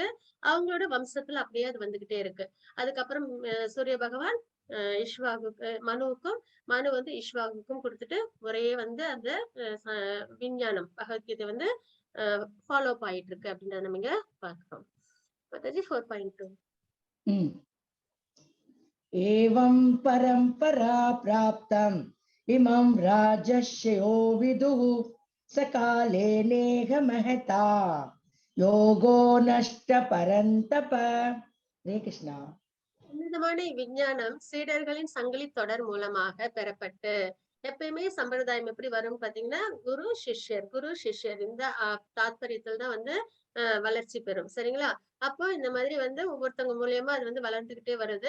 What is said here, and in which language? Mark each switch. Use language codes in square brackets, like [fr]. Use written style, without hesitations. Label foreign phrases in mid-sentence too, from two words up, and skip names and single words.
[ta] அவங்களோட வம்சத்துல அப்படியே அது வந்துகிட்டே இருக்கு. அதுக்கப்புறம் சூரிய பகவான் மனுவுக்கும், மனு இஷ்வாகுக்கும் கொடுத்துட்டு முறையே அந்த விஞ்ஞானம் பகவத்கீதை [en] follow up [ta] ஆயிட்டு இருக்கு அப்படின்றத நம்ம இங்க பார்க்கிறோம். 4.2. [sa] एवं परंपरा प्राप्तम् इमं राजर्षयो विदुः सकाले नेह महता योगो नष्ट परन्तप. हरे कृष्णा. [ta] உன்னதமான விஞ்ஞானம் சீடர்களின் சங்கிலி தொடர் மூலமாக பெறப்பட்டு, எப்பயுமே சம்பிரதாயம் எப்படி வரும் பாத்தீங்கன்னா, குரு சிஷ்யர் இந்த தாத்பரியத்தில் தான் வளர்ச்சி பெறும். சரிங்களா? அப்போ இந்த மாதிரி ஒவ்வொருத்தவங்க மூலியமா அது வளர்ந்துகிட்டே வருது.